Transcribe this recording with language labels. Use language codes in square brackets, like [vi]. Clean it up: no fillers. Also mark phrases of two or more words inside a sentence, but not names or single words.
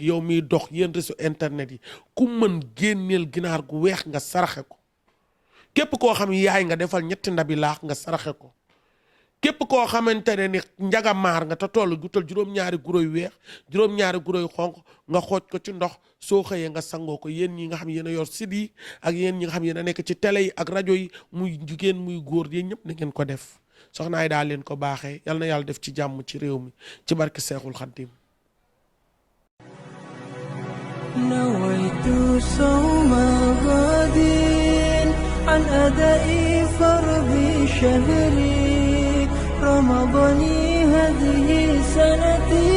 [wo] yow miy dox yéen [fr] réseau internet [wo] yi ku mën génneel ginaar gu weex nga saraxe ko képp koo xam yaay nga defal ñetti ndabi laax nga saraxe ko képp koo xamante ne ni njagamaar nga te toll gutal juróom-ñaari guro yu weex juróom-ñaari guro yu xonq nga xooj ko ci ndox soo xëyee nga sangoo ko yéen ñi nga xam yéen a yor site yi ak yéen ñi nga xam yéen a nekk ci télé yi ak rajo yi muy jigéen muy góor yéen ñëpp na ngeen ko def soxna ay daal leen ko baaxee yal na yàlla def ci jàmm ci réew mi ci barke Seexul Xaddim. [ar] نويت صوم غد عن أداء فرض شهري رمضان هذه سنتي